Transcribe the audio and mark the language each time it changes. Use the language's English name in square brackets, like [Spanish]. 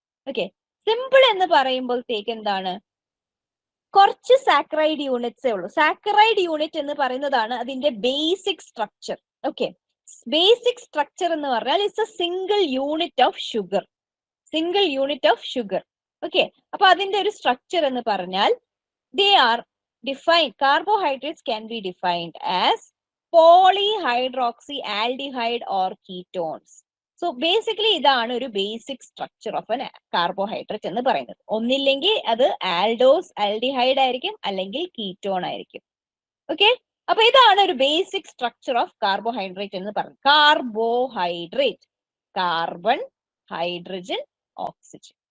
[Malayalam] Okay, simple എന്ന് പറയുമ്പോഴത്തേക്ക് എന്താണ്, കുറച്ച് സാക്കറൈഡ് യൂണിറ്റ്സേ ഉള്ളൂ. സാക്കറൈഡ് യൂണിറ്റ് എന്ന് പറയുന്നതാണ് അതിന്റെ basic structure. Okay, basic structure എന്ന് പറഞ്ഞാൽ [English] It's a single unit of sugar, single unit of sugar. [Malayalam] Okay, അപ്പൊ അതിന്റെ ഒരു സ്ട്രക്ചർ എന്ന് പറഞ്ഞാൽ [English] they are defined, carbohydrates can be defined as polyhydroxyaldehyde or ketones. So basically [Malayalam] ഇതാണ് ഒരു basic structure of N carbohydrate എന്ന് പറയുന്നത്. ഒന്നില്ലെങ്കിൽ അത് ആൽഡോസ് ആൽഡിഹൈഡ് ആയിരിക്കും, അല്ലെങ്കിൽ കീറ്റോൺ ആയിരിക്കും. ഓക്കെ, അപ്പൊ ഇതാണ് ഒരു ബേസിക് സ്ട്രക്ചർ ഓഫ് കാർബോഹൈഡ്രേറ്റ് എന്ന് പറയുന്നത്. Carbohydrate, carbon, hydrogen, oxygen.